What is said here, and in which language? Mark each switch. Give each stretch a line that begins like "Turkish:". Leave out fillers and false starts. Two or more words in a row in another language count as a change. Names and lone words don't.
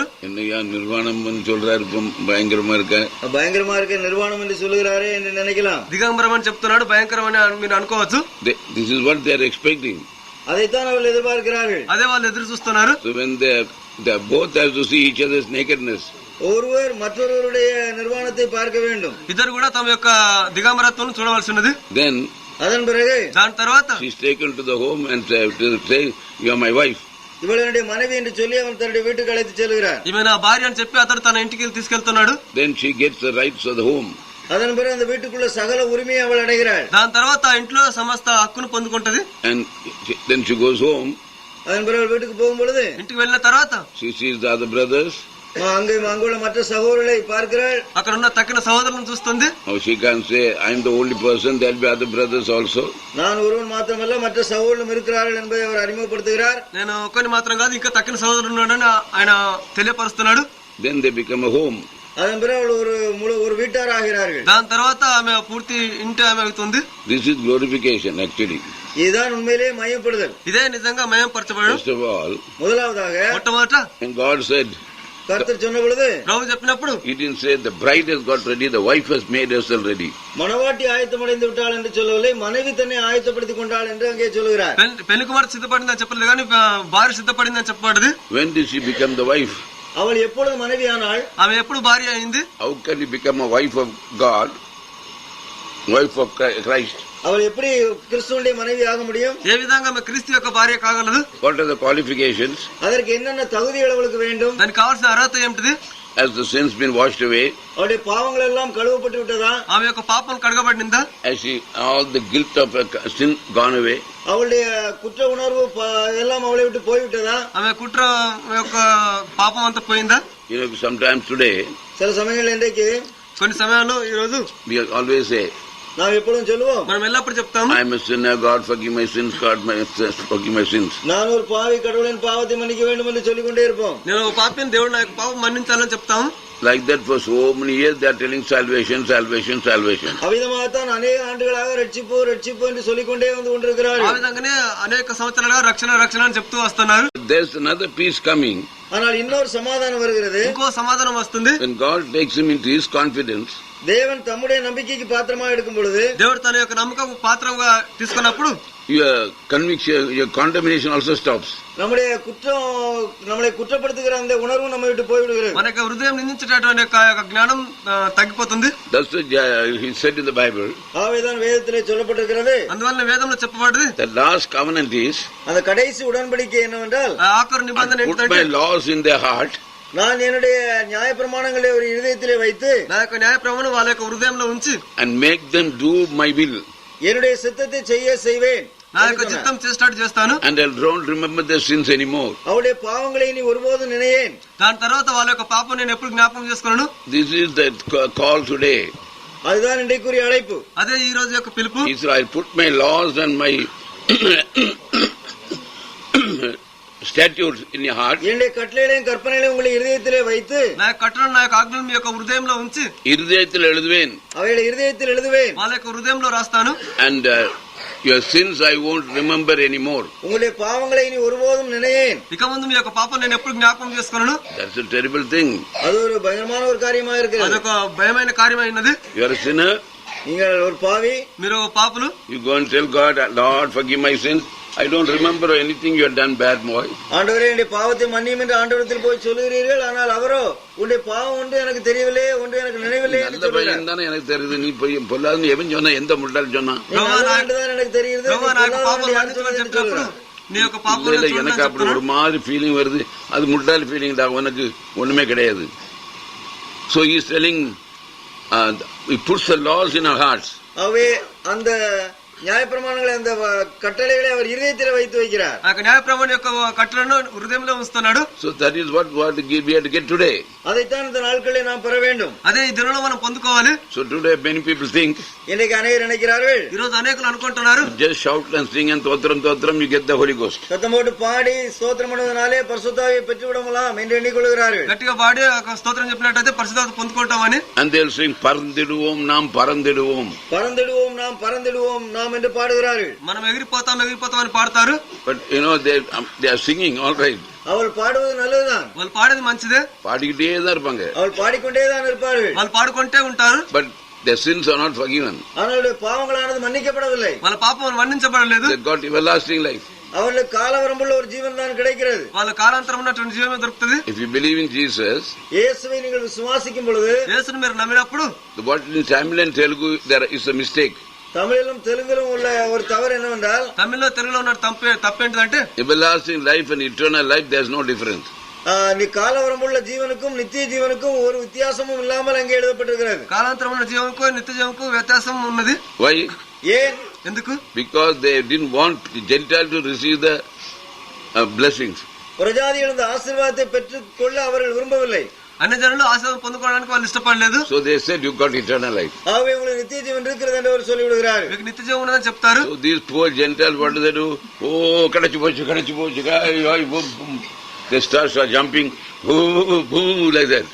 Tamil: என்னையா நிர்வாணம் சொல்றாரு, பயங்கரமா இருக்க. பயங்கரமா இருக்க நிர்வாணம் என்று சொல்லுகிறாரே என்று நினைக்கலாம்.
Telugu: దిగంబరం అని చెప్తున్నాడు, భయంకరం అని మీరు అనుకోవచ్చు.
English: This is what they are expecting.
Tamil: அதைத்தான் அவர்கள் எதிர்பார்க்கிறார்கள்.
Telugu: అదే వాళ్ళు ఎదురు చూస్తున్నారు.
English: So when they both have to see each other's nakedness.
Tamil: ஒருவர் மற்றொருவருடைய நிர்வாணத்தை பார்க்க வேண்டும்.
Telugu: ఇద్దరు కూడా తమ యొక్క దిగంబరత్వం చూడవలసినది.
English: Then
Tamil: அதன் பிறகு
Telugu: దాని తర్వాత
English: she is taken to the home and say, you are my wife.
Tamil: இவள் என்னுடைய மனைவி என்று சொல்லி அவன் தன்னுடைய வீட்டுக்கு அழைத்து செல்கிறார்.
Telugu: ఈమె నా భార్య అని చెప్పి అతడు తన ఇంటికి తీసుకెళ్తున్నాడు.
English: Then she gets the rights of the home.
Tamil: அதன் பிறகு அந்த வீட்டுக்குள்ள சகல உரிமையை அவள் அடைகிறாள்.
Telugu: దాని తర్వాత ఇంట్లో సమస్త హక్కును పొందుకుంటది.
English: And then she goes home.
Tamil: அதன் பிறகு வீட்டுக்கு போகும் பொழுது
Telugu: ఇంటికి వెళ్ళిన తర్వాత
English: she sees the other brothers.
Tamil: அங்குள்ள மற்ற சகோதரர்களை பார்க்கிறாள்.
Telugu: అక్కడ ఉన్న తక్కిన సహోదరులను చూస్తుంది.
English: How she can say, I am the only person, there will be other brothers also.
Tamil: நான் ஒருவன் மாத்திரமல்ல, மற்ற சகோதரர்களும் இருக்கிறார்கள் என்பதை அவர் அறிமுகப்படுத்துகிறார்.
Telugu: నేను ఒక్కని మాత్రం కాదు, ఇంకా తక్కిన సహోదరులు ఉన్నాడని ఆయన తెలియపరుస్తున్నాడు.
English: Then they become a home.
Tamil: அதன் பிறகு ஒரு வீட்டார் ஆகிறார்கள்.
Telugu: దాని తర్వాత ఆమె పూర్తి ఇంటి ఆమె అవుతుంది.
English: This is glorification actually.
Tamil: இதுதான் உண்மையிலேயே மயப்படுதல்.
Telugu: ఇదే నిజంగా మయం పరచబడడం.
English: First of all,
Tamil: முதலாவதாக
Telugu: మొట్టమొదట
English: and God said,
Tamil: கர்த்தர் சொன்ன பொழுது
Telugu: ప్రభు చెప్పినప్పుడు
English: he didn't say the bride has got ready, the wife has made herself ready.
Tamil: மணவாட்டி ஆயத்தமடைந்து விட்டாள் என்று சொல்லவில்லை, மனைவி தன்னை ஆயத்தப்படுத்திக் கொண்டாள் என்று அங்கே சொல்கிறார்.
Telugu: పెళ్లి కుమార్తె సిద్ధపడిందని చెప్పలేదు కానీ భార్య సిద్ధపడిందని చెప్పబడింది.
English: When did she become the wife?
Tamil: அவள் எப்பொழுது மனைவி ஆனாள்?
Telugu: ఆమె ఎప్పుడు భార్య అయింది?
English: How can you become a wife of God? wife of Christ?
Tamil: அவள் எப்படி கிறிஸ்துவுடைய மனைவி ஆக முடியும்?
Telugu: ఏ విధంగా ఆమె క్రీస్తు యొక్క భార్య కాగలదు?
English: What are the qualifications?
Tamil: அதற்கு என்னென்ன தகுதிகள் அவளுக்கு வேண்டும்?
Telugu: దానికి కావాల్సిన అర్హత ఏమిటిది?
English: Has the sins been washed away?
Tamil: அவளுடைய பாவங்கள் எல்லாம் கழுவப்பட்டு விட்டதா?
Telugu: ఆమె యొక్క పాపం కడగబడిందా?
English: Has all the guilt of sin gone away?
Tamil: அவளுடைய குற்ற உணர்வு எல்லாம் அவளை விட்டு போய்விட்டதா?
Telugu: ఆమె కుట్ర యొక్క పాపం అంతా పోయిందా?
English: Sometimes today,
Tamil: சில சமயங்கள் இன்றைக்கு
Telugu: కొన్ని సమయాల్లో ఈ రోజు
English: we always say,
Tamil: நாம் எப்பொழுதும் சொல்லுவோம்,
Telugu: మనం ఎల్లప్పుడు చెప్తాము,
English: I am a sinner, God forgive my sins, God forgive my sins.
Tamil: நான் ஒரு பாவி, கடவுளின் பாவத்தை மன்னிக்க வேண்டும் என்று சொல்லிக் கொண்டே இருப்போம்.
Telugu: నేను ఒక పాపిని, దేవుడు నా యొక్క పాపం మన్నించాలని చెప్తాము.
English: Like that for so many years they are telling salvation, salvation, salvation.
Tamil: அவ்விதமாகத்தான் அநேக ஆண்டுகளாக ரட்சிப்பு ரட்சிப்பு என்று சொல்லிக் கொண்டே வந்து கொண்டிருக்கிறார்கள்.
Telugu: ఆ విధంగానే అనేక సంవత్సరాలుగా రక్షణ రక్షణ అని చెప్తూ వస్తున్నారు.
English: There's another peace coming.
Tamil: ஆனால் இன்னொரு சமாதானம் வருகிறது.
Telugu: ఇంకో సమాధానం వస్తుంది.
English: When God takes him into his confidence,
Tamil: தேவன் தம்முடைய நம்பிக்கைக்கு பாத்திரமாக எடுக்கும் பொழுது,
Telugu: దేవుడు తన యొక్క నమ్మకం పాత్రంగా తీసుకున్నప్పుడు
English: your conviction, your condemnation also stops.
Tamil: நம்முடைய குற்றம், நம்மளை குற்றப்படுத்துகிற அந்த உணர்வு நம்ம விட்டு போய்விடுகிறது.
Telugu: మన యొక్క హృదయం నిందించేటటువంటి జ్ఞానం తగ్గిపోతుంది.
English: That's what he said in the Bible.
Tamil: ஆவேதான் வேதத்திலே சொல்லப்பட்டிருக்கிறது.
Telugu: అందువల్ల వేదంలో చెప్పబడింది,
English: The last covenant is,
Tamil: அந்த கடைசி உடன்படிக்கை என்னவென்றால்,
Telugu: ఆఖరు నిబంధన
English: put my laws in their heart.
Tamil: நான் என்னுடைய நியாய பிரமாணங்களை ஒரு இதயத்திலே வைத்து,
Telugu: నా యొక్క న్యాయ ప్రమాణం వాళ్ళ యొక్క హృదయంలో ఉంచి,
English: and make them do my will.
Tamil: என்னுடைய சித்தத்தை செய்வேன்.
Telugu: నా యొక్క చిత్తం చేసేటట్టు చేస్తాను.
English: And I don't remember their sins anymore.
Tamil: அவருடைய பாவங்களை நீ ஒருபோதும் நினையேன்.
Telugu: దాని తర్వాత వాళ్ళ యొక్క పాపం నేను ఎప్పుడు జ్ఞాపకం చేసుకోను.
English: This is the call today.
Tamil: அதுதான் இன்றைக்குரிய அழைப்பு.
Telugu: అదే ఈ రోజు యొక్క పిలుపు.
English: He said, I put my laws and my statutes in your heart.
Tamil: என்னுடைய கட்டளைகளையும் கற்பனைகளையும் உங்களுடைய இதயத்திலே வைத்து,
Telugu: నా యొక్క కట్టడలు, నా యొక్క ఆజ్ఞలు మీ యొక్క హృదయంలో ఉంచి,
Tamil: இருதயத்தில் எழுதுவேன். அவைகளை இதயத்தில் எழுதுவேன்.
Telugu: వాళ్ళ యొక్క హృదయంలో రాస్తాను.
English: And your sins I won't remember anymore.
Tamil: உங்களுடைய பாவங்களை நீ ஒருபோதும் நினையேன்.
Telugu: ఇక ముందు మీ యొక్క పాపం నేను ఎప్పుడు జ్ఞాపకం చేసుకోను.
English: That's a terrible thing.
Tamil: அது ஒரு பயங்கரமான ஒரு காரியமா இருக்கு.
Telugu: అదొక భయమైన కార్యమైనది.
English: You are a sinner.
Tamil: நீங்கள் ஒரு பாவி.
Telugu: మీరు పాపులు.
English: You go and tell God, Lord, forgive my sins. I don't remember anything you have done bad, boy.
Tamil: ஆண்டவரே, என்னுடைய பாவத்தை மன்னியும் என்று ஆண்டவரத்தில் போய் சொல்லுகிறீர்கள். ஆனால் அவரோ, உன்னுடைய பாவம் ஒன்று எனக்கு தெரியவில்லை, ஒன்று எனக்கு நினைவில்லை என்று சொல்லுகிறார். நல்ல பையன் தானே எனக்கு தெரியுது, நீ போய் பொல்லாதுன்னு எவன் சொன்னா, எந்த முட்டாள் சொன்னா? எனக்கு தெரியுது. எனக்கு அப்படி ஒரு மாதிரி ஃபீலிங் வருது, அது முட்டாள் ஃபீலிங் தான், உனக்கு ஒண்ணுமே கிடையாது.
English: So he is telling, he puts the laws in our hearts.
Tamil: அவே அந்த நியாயப்பிரமாணங்களை, அந்த கட்டளைகளை அவர் இதயத்தில் வைத்து வைக்கிறார்.
Telugu: న్యాయప్రమాణం యొక్క కట్టలను హృదయంలో ఉంచుతున్నాడు.
English: So that is what we have to get today.
Tamil: அதைத்தான் இந்த நாட்களில் நாம் பெற வேண்டும்.
Telugu: అదే ఈ దినంలో మనం పొందుకోవాలి.
English: So today many people think,
Tamil: இன்னைக்கு அநேகர் நினைக்கிறார்கள்,
Telugu: ఈ రోజు అనేకులు అనుకుంటున్నారు,
English: just shout and sing and totram you get the Holy Ghost.
Tamil: சத்தம் போட்டு பாடி ஸ்தோத்திரம் பண்ணுவதனாலே பரிசுத்தாவியை பெற்றுவிடலாம் என்று எண்ணிக்கொள்கிறார்கள்.
Telugu: గట్టిగా పాడి స్తోత్రం చెప్పినట్టయితే పరిశుద్ధాత్మ పొందుకుంటామని.
English: And they'll sing
Tamil: பறந்திடுவோம் நாம் பறந்திடுவோம், பறந்திடுவோம் நாம் பறந்திடுவோம் நாம் என்று பாடுகிறார்கள்.
Telugu: మనం ఎగిరిపోతాం ఎగిరిపోతాం అని పాడతారు.
English: But they are singing all right.
Tamil: அவள் பாடுவது நல்லதுதான்.
Telugu: వాళ్ళు పాడేది మంచిదే.
Tamil: பாடிக்கிட்டே தான் இருப்பாங்க. அவள் பாடிக்கொண்டேதான் இருப்பார்கள்.
Telugu: వాళ్ళు పాడుకుంటే ఉంటారు.
English: But their sins are not forgiven.
Tamil: அவர்களுடைய பாவங்களானது மன்னிக்கப்படவில்லை.
Telugu: వాళ్ళ పాపం మన్నించబడలేదు.
English: They got everlasting life.
Tamil: அவர்களுக்கு காலவரம்புள்ள ஒரு ஜீவன் தான் கிடைக்கிறது.
Telugu: వాళ్ళ కాలాంతరం ఉన్నటువంటి జీవమే దొరుకుతుంది.
English: If you believe in Jesus,
Tamil: இயேசுவை நீங்கள் விசுவாசிக்கும் பொழுது,
Telugu: యేసుని మీరు నమ్మినప్పుడు,
English: what in Tamil and Telugu there is a mistake.
Tamil: தமிழிலும் தெலுங்கிலும் உள்ள ஒரு தவறு என்னவென்றால்,
Telugu: తమిళ్లో తెలుగులో ఉన్న తప్పేంటిదంటే,
English: everlasting life and eternal life, there is no difference.
Tamil: நீ காலவரம்புள்ள ஜீவனுக்கும் நித்திய ஜீவனுக்கும் ஒரு வித்தியாசமும் இல்லாமல் அங்கே எழுதப்பட்டிருக்கிறது.
Telugu: కాలాంతరం ఉన్న జీవంకు నిత్య జీవంకు వ్యత్యాసం ఉన్నది.
English: Why?
Tamil: ஏன்?
Telugu: ఎందుకు?
English: Because they didn't want the Gentile to receive the blessings.
Tamil: பிரஜாதிகள் இந்த ஆசீர்வாதத்தை பெற்றுக்கொள்ள அவர்கள் விரும்பவில்லை.
Telugu: అన్ని జనులు ఆశీర్వాదం పొందుకోవడానికి వాళ్ళు ఇష్టపడలేదు.
English: So they said you got eternal life.
Tamil: ஆகவே உங்களுக்கு நித்திய ஜீவன் இருக்கிறது என்று அவர் சொல்லிவிடுகிறார்கள்.
Telugu: మీకు నిత్య జీవం ఉన్నదని చెప్తారు.
English: So these poor Gentiles, what do they do?
Tamil: ஓ, கடச்சி போச்சு.
English: They start jumping, like that.